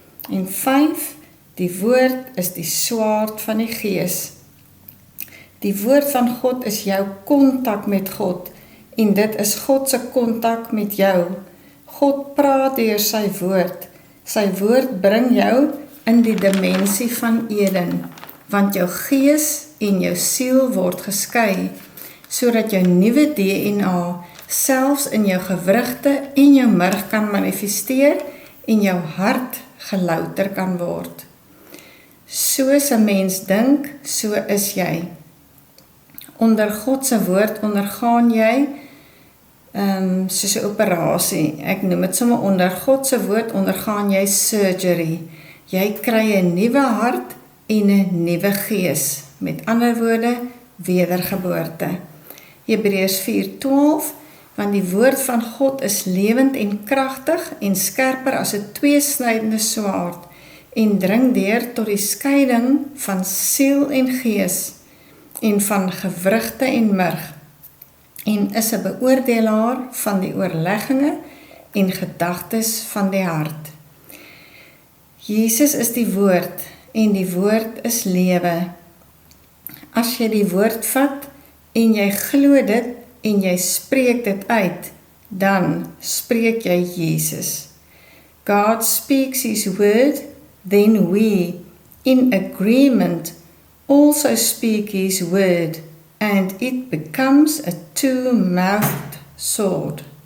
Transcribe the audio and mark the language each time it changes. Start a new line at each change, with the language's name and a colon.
Afrikaans: En 5, die woord is die swaard van die Gees. Die woord van God is jou kontak met God en dit is God se kontak met jou. God praat deur sy woord. Sy woord bring jou in die dimensie van Eden, want jou gees en jou siel word geskei, sodat jou nuwe DNA selfs in jou gewrigte en jou murg kan manifesteer en jou hart gelouter kan word. Soos 'n mens dink, so is jy. Onder God se woord ondergaan jy soos 'n operasie. Ek noem dit sommer onder God se woord ondergaan jy surgery. Jy kry 'n nuwe hart en 'n nuwe gees. Met ander woorde, wedergeboorte. Hebreërs 4:12, want die woord van God is lewend en kragtig en skerper as 'n tweesnydende swaard en dring deur tot die skeiding van siel en gees en van gewrigte en murg en is 'n beoordelaar van die oorlegginge en gedagtes van die hart. Jesus is die woord en die woord is lewe. As jy die woord vat en jy glo dit en jy spreek dit uit, dan spreek jy Jesus.
English: God speaks his word, then we, in agreement, also speak his word, and it becomes a two-mouthed sword.